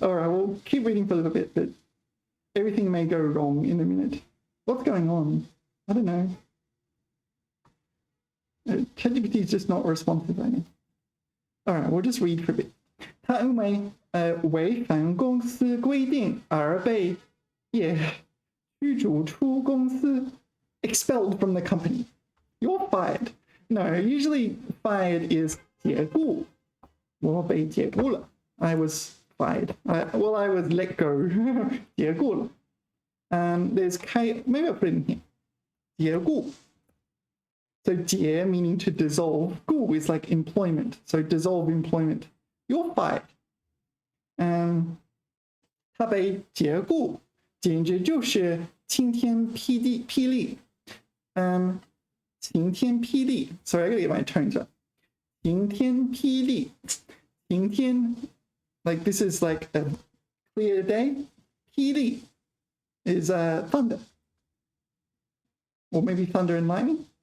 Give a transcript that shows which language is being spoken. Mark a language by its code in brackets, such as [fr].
[en] We'll keep reading for a little bit, but everything may go wrong in a minute. What's going on? I don't know. ChatGPT is just not responsive right now. All right, we'll just read for a bit. [zh] 他因为违反公司规定而被驱逐出公司 [en] expelled from the company. You're fired. No, usually fired is 解雇。 [zh] 我被解雇了。 [en] I was fired. I was let go. [zh] 解雇了。 [en] There's maybe I'll put it in here. [zh] 解雇。 [en] So 解 meaning to dissolve. 雇 is like employment. So dissolve employment. You're fired. [zh] 他被解雇，简直就是晴天霹雳。晴天霹雳。 [en] Sorry, I gotta get my tones up. [zh] 晴天霹雳。 [en] 晴天 like this is like a clear day. 霹雳 is thunder. Or maybe thunder and lightning.